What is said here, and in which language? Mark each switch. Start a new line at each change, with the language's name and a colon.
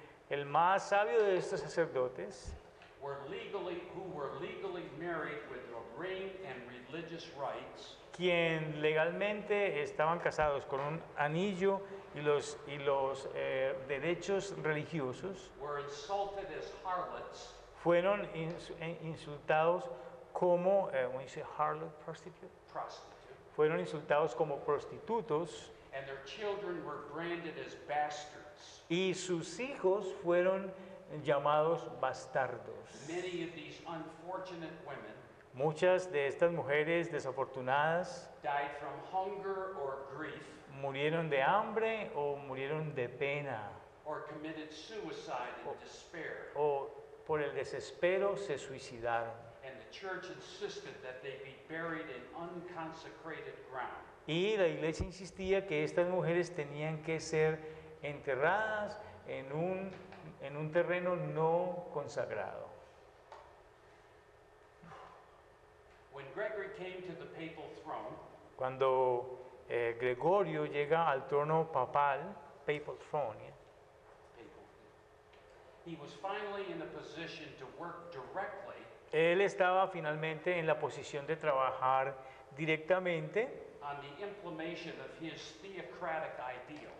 Spanish: El más sabio de estos sacerdotes,
English: who were legally married with a ring and religious rights,
Spanish: quien legalmente estaban casados con un anillo y los derechos religiosos,
English: were insulted as harlots
Spanish: fueron insultados como,
English: when you say harlot, prostitute, prostitute,
Spanish: fueron insultados como prostitutos
English: and their children were branded as bastards.
Spanish: y sus hijos fueron llamados bastardos.
English: Many of these unfortunate women
Spanish: Muchas de estas mujeres desafortunadas
English: died from hunger or grief
Spanish: murieron de hambre o murieron de pena
English: or committed suicide in despair.
Spanish: o por el desespero se suicidaron.
English: And the church insisted that they be buried in unconsecrated ground.
Spanish: Y la iglesia insistía que estas mujeres tenían que ser enterradas en un terreno no consagrado.
English: When Gregory came to the papal throne,
Spanish: Cuando Gregorio llega al trono papal,
English: papal throne, he was finally in a position to work directly
Spanish: él estaba finalmente en la posición de trabajar directamente
English: on the implementation of his theocratic ideal.